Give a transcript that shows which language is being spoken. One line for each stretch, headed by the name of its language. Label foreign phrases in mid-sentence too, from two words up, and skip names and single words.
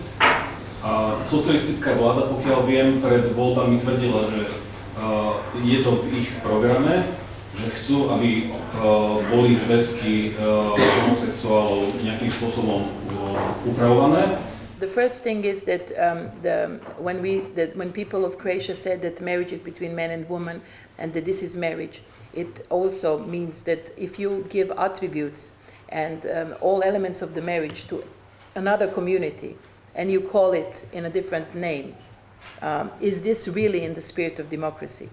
Slovak: A socialistická vláda, pokiaľ viem, pred voľbami tvrdila, že je to v ich programe, že chcú, aby boli zväzky homosexuálov nejakým spôsobom upravované.
English: The first thing is that when people of Croatia said that marriage is between man and woman and that this is marriage, it also means that if you give attributes and all elements of the marriage to another community and you call it in a different name, is this really in the spirit of democracy?